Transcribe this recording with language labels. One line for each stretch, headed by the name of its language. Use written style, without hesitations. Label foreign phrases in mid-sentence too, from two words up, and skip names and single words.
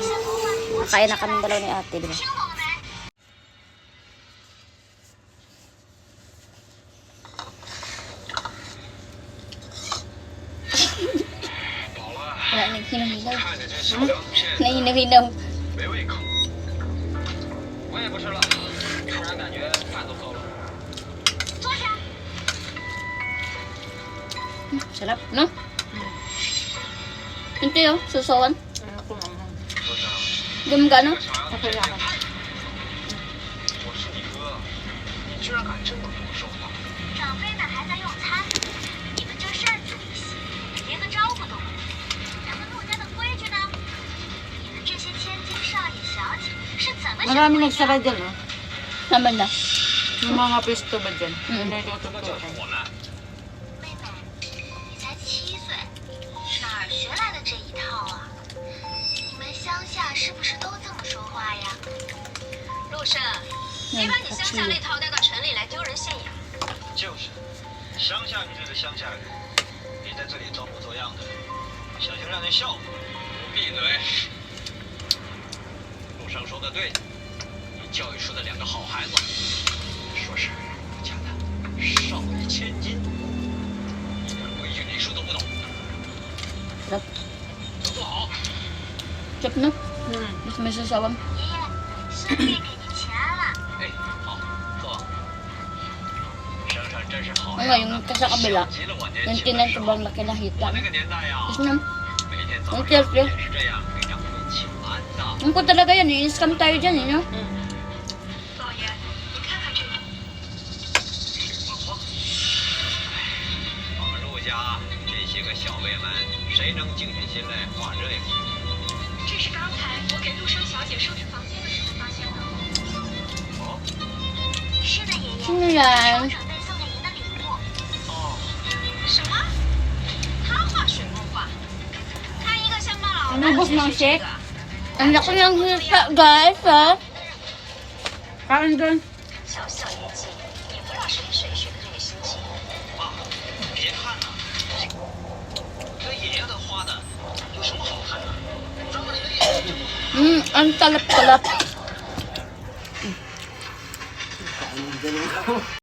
Filipino: Magkain na kami dalawa ni ate, diba? Wala nang hinahilaw. Nahinahilaw.
Chinese: 没胃口。我也不吃了，突然感觉饭都馊了。
Filipino: Sarap, no? Ito yun, susawan. Ako naman. Hindi mo gano'n? Okay lang.
Chinese: 我是你哥，你居然敢这么跟我说话！长辈们还在用餐，你们就擅自离席，连个招呼都不打。咱们陆家的规矩呢？你们这些千金少爷小姐是怎么想
Filipino: Marami
Chinese: 回家？
Filipino: nagsara dyan, oh. Naman na. Yung mga pesto ba dyan? Mm.
Chinese: 那就是我们。妹妹，你才7岁，哪儿学来的这一套啊？你们乡下是不是都这么说话呀？陆胜，别把你乡下那套带到城里来丢人现眼。就是，乡下一堆的乡下人，你在这里装模作样的，想去让人笑话。闭嘴！陆生说的对，你教育出的2个好孩子，说是我家的少爷千金，一点规矩礼数都不懂，
Filipino: Sarap.
Chinese: 都坐好。
Filipino: Chop na. Hmm. Mas may susawan.
Chinese: 爷爷，生意给你钱了。哎，好，坐。生生真是好
Filipino: Ang
Chinese: 呀，
Filipino: ngayon, ka sa kabila,
Chinese: 像极了我年
Filipino: yung
Chinese: 轻的
Filipino: tinan
Chinese: 时
Filipino: ko
Chinese: 候。
Filipino: bang laki na hita.
Chinese: 我那个年代呀，
Filipino: Tapos na,
Chinese: 每天早
Filipino: ang
Chinese: 上
Filipino: cute
Chinese: 也
Filipino: eh.
Chinese: 是这样给长辈请安的。
Filipino: Ang ko talaga yan, i-scam tayo dyan eh, no?
Chinese: 老爷，你看看这个。什么话？我们陆家这些个小辈们，谁能静下心来画这个？这是刚才我给陆生小姐收拾房间的时候发现的。哦是的，爷爷，
Filipino: Sino
Chinese: 是我
Filipino: yan?
Chinese: 准备送给您的礼物。哦，什么？他画水墨画？他一个乡巴佬，
Filipino: Ano, boss, ng shake? Ang laki ng hita, guys, ha? Kain doon.
Chinese: 小小年纪，也不知道是给谁学的这个心情。妈，别看呐，这爷爷的画的有什么好看的？咱们爷爷这么好。
Filipino: Ang talap-talap.